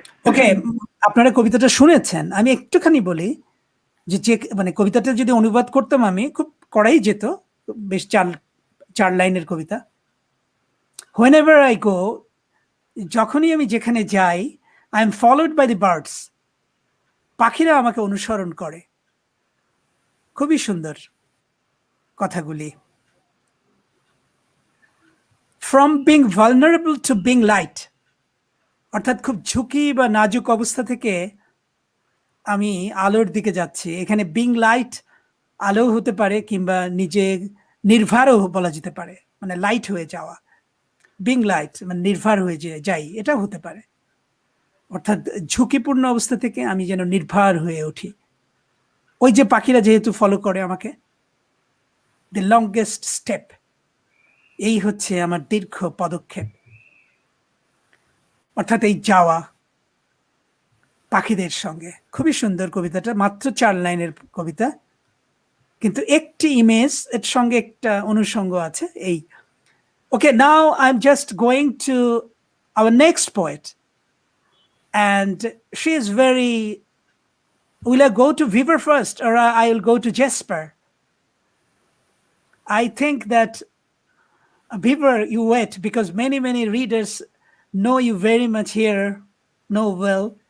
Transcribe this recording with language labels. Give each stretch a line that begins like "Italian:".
Bangla: Okay, আপনারা কবিতাটা শুনেছেন। আমি একটুখানি বলি যে মানে কবিতাটা যদি অনুবাদ করতাম আমি খুব করাই যেত। বেশ 4 লাইনের কবিতা।
English: Whenever I go,
Bangla: যখনই আমি যেখানে যাই,
English: I am followed by the birds.
Bangla: পাখিরা আমাকে অনুসরণ করে। খুবই সুন্দর কথাগুলি।
English: From being vulnerable to being light.
Bangla: অর্থাৎ খুব ঝুঁকি বা নাজুক অবস্থা থেকে আমি আলোর দিকে যাচ্ছি। এখানে being light আলো হতে পারে কিংবা নিজে নির্ভারও বলা যেতে পারে। মানে লাইট হয়ে যাওয়া। being light মানে নির্ভার হয়ে যাই, এটাও হতে পারে। অর্থাৎ ঝুঁকিপূর্ণ অবস্থা থেকে আমি যেন নির্ভার হয়ে উঠি। ওই যে পাখিরা যেহেতু ফলো করে আমাকে,
English: the longest step,
Bangla: এই হচ্ছে আমার দীর্ঘ পদক্ষেপ। অর্থাৎ এই যাওয়া পাখিদের সঙ্গে। খুবই সুন্দর কবিতাটা, মাত্র 4 লাইনের কবিতা, কিন্তু একটি ইমেজ এর সঙ্গে একটা অনুষঙ্গ আছে এই।
English: Okay, now I'm just going to our next poet, and she is very... Will I go to Viver first, or I'll go to Jesper? I think that Viver, you wait, because many readers know you very much here, know well.